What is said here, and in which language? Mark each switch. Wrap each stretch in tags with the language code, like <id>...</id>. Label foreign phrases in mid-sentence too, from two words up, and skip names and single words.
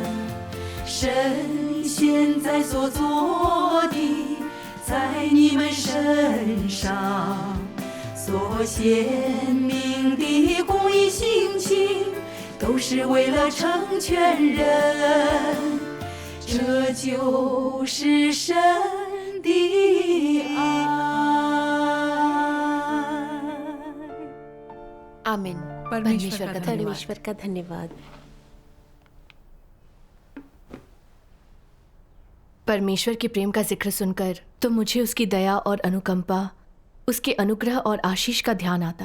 <zh>神现在所做的，在你们身上所显明的公义性情，都是为了成全人，这就是神的爱。</zh> <hi>आमीन। परमेश्वर का धन्यवाद। परमेश्वर के प्रेम का जिक्र सुनकर तो मुझे उसकी दया और अनुकंपा, उसके अनुग्रह और आशीष का ध्यान आता।</hi>